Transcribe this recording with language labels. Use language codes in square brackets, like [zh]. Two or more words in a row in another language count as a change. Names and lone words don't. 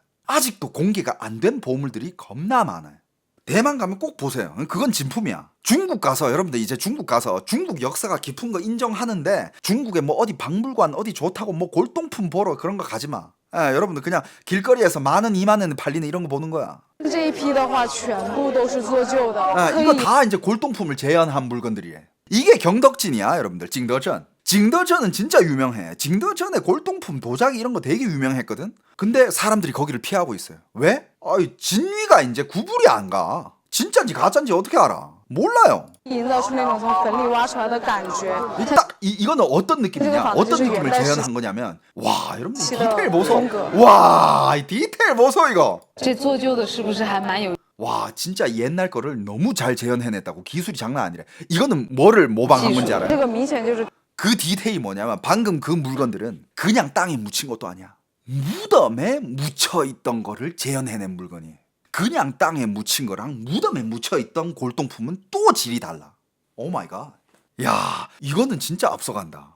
[ko] 아직도 공개가 안 된 보물들이 겁나 많아요. 대만 가면 꼭 보세요. 그건 진품이야. 중국 가서 여러분들 이제 중국 가서 중국 역사가 깊은 거 인정하는데 중국에 뭐 어디 박물관 어디 좋다고 뭐 골동품 보러 그런 거 가지 마. 여러분들 그냥 길거리에서 10,000원, 20,000원 팔리는 이런 거 보는 거야. [zh] 这一批的话，全部都是做旧的， [ko] 이거 다 이제 골동품을 재현한 물건들이래. 이게 경덕진이야, 여러분들. 징더전. 징더전은 진짜 유명해. 징더전의 골동품 도자기 이런 거 되게 유명했거든. 근데 사람들이 거기를 피하고 있어요. 왜? 진위가 이제 구분이 안 가. 진짜인지 가짜인지 어떻게 알아? 몰라요. [zh] 营造出那种从坟里挖出来的感觉。 [ko] 딱 이거는 어떤 느낌이냐? 어떤 느낌을 재현한 거냐면, 와, 여러분 디테일 보소. 와, 이 디테일 보소 이거. [zh] 这做旧的是不是还蛮有？ [ko] 와, 진짜 옛날 거를 너무 잘 재현해냈다고. 기술이 장난 아니래. 이거는 뭐를 모방한 건지 [zh] 这 [ko] 알아요? [zh] 个明显就是 [ko] 그 디테일이 뭐냐면 방금 그 물건들은 그냥 땅에 묻힌 것도 아니야. 무덤에 묻혀있던 거를 재현해낸 물건이에요. 그냥 땅에 묻힌 거랑 무덤에 묻혀있던 골동품은 또 질이 달라. [en] oh my god. [ko] 야, 이거는 진짜 앞서간다.